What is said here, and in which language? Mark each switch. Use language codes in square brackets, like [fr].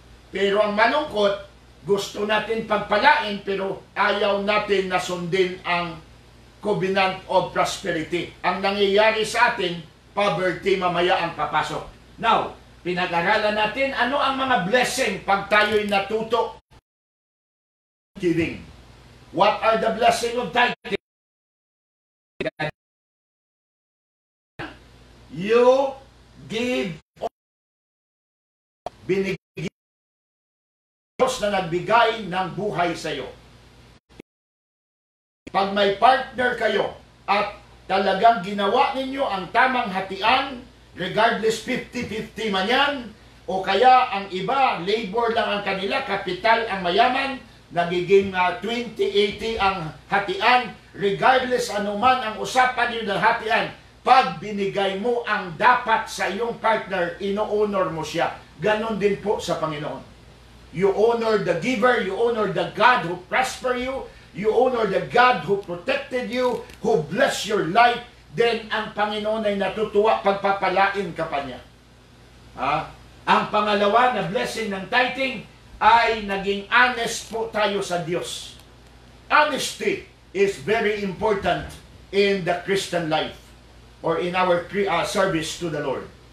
[tl] Pero ang malungkot, gusto natin pagpalain pero ayaw natin na sundin ang covenant of prosperity. Ang nangyayari sa atin, poverty mamaya ang papasok. Now, pinag-aralan natin ano ang mga blessing pag tayo'y natuto giving. [en] What are the blessing of tithing? You give, [tl] binigyan Diyos na nagbigay ng buhay sa iyo. Pag may partner kayo at talagang ginawa ninyo ang tamang hatian, regardless 50-50 man yan, o kaya ang iba, labor lang ang kanila, kapital ang mayaman, nagiging 20-80 ang hatian, regardless anuman ang usapan nyo ng hatian, pag binigay mo ang dapat sa iyong partner, ino-honor mo siya. Ganon din po sa Panginoon. [en] You honor the giver, you honor the God who prosper you, you honor the God who protected you, who bless your life, then [tl] ang Panginoon ay natutuwa pagpapalain ka pa niya. Ang pangalawa na blessing ng tithing ay naging honest po tayo sa Diyos. [en] Honesty is very important in the Christian life or in our service to the Lord.